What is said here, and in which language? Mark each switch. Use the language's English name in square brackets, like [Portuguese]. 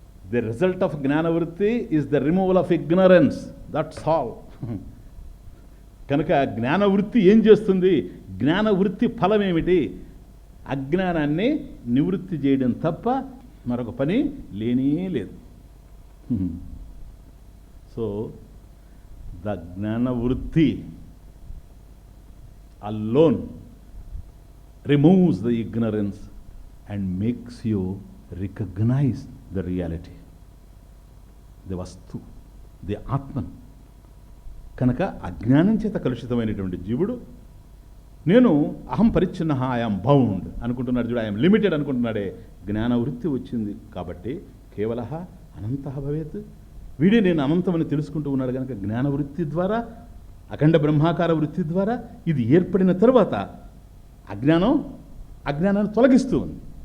[English] The result of జ్ఞానవృత్తి is the removal of ignorance, that's all. [Telugu] కనుక జ్ఞానవృత్తి ఏం చేస్తుంది? జ్ఞానవృత్తి ఫలం ఏమిటి? అజ్ఞానాన్ని నివృత్తి చేయడం తప్ప మరొక పని లేనే లేదు. [English] So the జ్ఞానవృత్తి alone removes the ignorance and makes you recognize the reality, the vastu, the atman. [Telugu] కనుక అజ్ఞానం చేత కలుషితమైనటువంటి జీవుడు నేను అహం పరిచ్ఛిన్న, [English] I'm bound [Telugu] అనుకుంటున్నాడు చూడు, [English] I'm limited [Telugu] అనుకుంటున్నాడే. జ్ఞానవృత్తి వచ్చింది కాబట్టి కేవల అనంత భవేత్, వీడే నేను అనంతమని తెలుసుకుంటూ ఉన్నాడు కనుక జ్ఞానవృత్తి ద్వారా, అఖండ బ్రహ్మాకార వృత్తి ద్వారా ఇది ఏర్పడిన తరువాత అజ్ఞానాన్ని తొలగిస్తూ ఉంది.